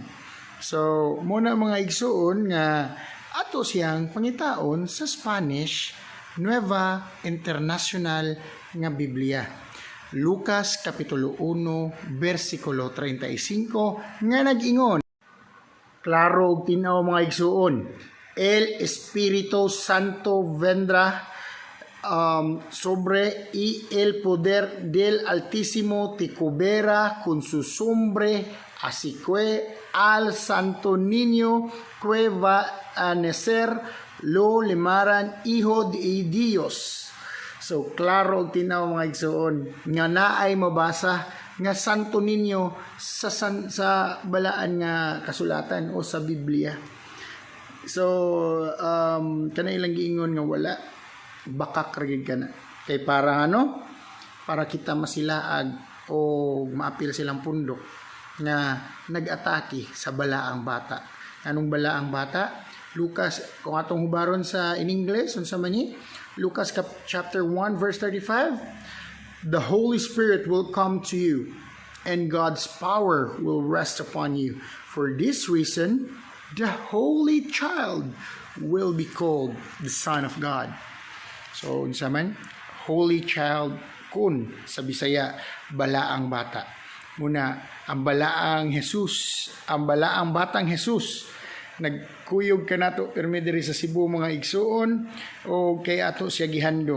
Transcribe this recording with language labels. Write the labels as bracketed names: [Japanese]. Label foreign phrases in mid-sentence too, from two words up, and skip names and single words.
[Cebuano] So muna mga igsuon nga ato siyang pangitaon sa Spanish Nueva International nga Biblia. Lucas Kapitulo 1 versikulo 35 nga nag-ingon, klaro og tinaw mga igsuon, [Spanish] El Espíritu Santo vendrá sobre y el poder del Altísimo te cubrirá con su sombra, así que al Santo Niño que va a nacer lo llamaran Hijo de Dios. [Cebuano] So klaro og tinaw mga igsuon nga naay mabasa nga Santo Niño sa balaan nga kasulatan o sa Biblia. So, kana ilang giingon nga wala, bakak ragid kana. Kay para ano? Para kita masilaag o maapil silang pundok nga nag-atake sa balaang bata. Anong balaang bata? Lucas, kung atong hubaron sa [English] in English, [Cebuano] unsa man ni? [English] Lucas chapter 1 verse 35, the Holy Spirit will come to you and God's power will rest upon you. For this reason, the Holy Child will be called the Son of God. [Cebuano] So, unsa man? [English] Holy Child [Cebuano] kun sa Bisaya, balaang bata. Muna, ang balaang Jesus, ang balaang batang Jesus, nagkuyog ka nato permi diri sa Cebu mga igsuon o kay ato siya gihandom.